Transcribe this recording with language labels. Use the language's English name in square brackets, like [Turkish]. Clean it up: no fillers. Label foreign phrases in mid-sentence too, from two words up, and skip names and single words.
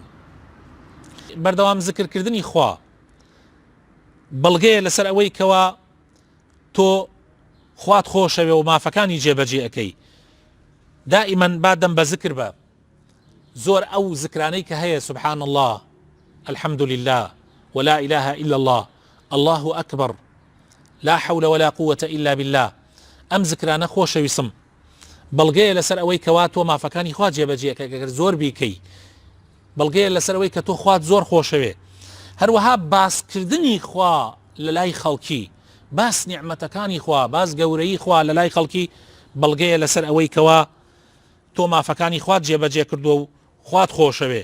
[Central Kurdish] بەردەوام ذکرکردنی خوا بەڵگەیە لەسەر ئەوەی کەوا تۆ خوات خۆشەوێ و مافەکانی جێبەجێ ئەەکەی. دائیمەن با دەم بە ذکر بە زۆر ئەو ذکرانەی کە هەیە [Arabic] سبحان الله الحمد لله ولا إله إلا الله الله أكبر لا حول ولا قوة إلا بالله. [Central Kurdish] ئەم ذکرانە خۆشەویستم بەڵگەیە لەسەر ئەوەی کەوا تۆ مافەکانی خوا جێبەجێ ئەەکەی زۆر بیکەی. بەڵگەیە لەسەر ئەوەی کە تۆ خوات زۆر خۆشەوێ. هەروەها باسکردنی خوا لە لای خەڵکی، باس نیعمەتەکانی خوا، باس گەورەی خوا لە لای خەڵکی بەڵگەیە لەسەر ئەوەی کەوا تۆ مافەکانی خوات جێبەجێ کردووە و خوات خۆشەوێ.